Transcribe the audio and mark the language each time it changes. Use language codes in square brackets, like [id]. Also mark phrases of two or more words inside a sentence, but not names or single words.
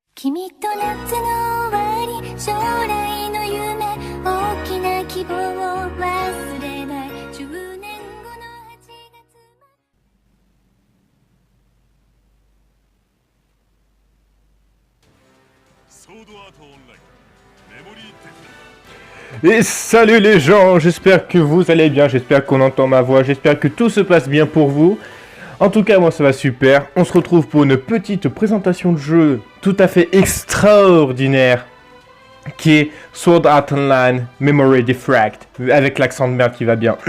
[ja] 君と夏の終わり将来の夢大きな希望を忘れない10年後の8月ソードアートオンラインメモリーテクノ [fr] Et salut les gens, j'espère que vous allez bien, j'espère qu'on entend ma voix, j'espère que tout se passe bien pour vous. En tout cas, moi ça va super. On se retrouve pour une petite présentation de jeu tout à fait extraordinaire qui est Sword Art Online Memory Diffract, avec l'accent de merde qui va bien.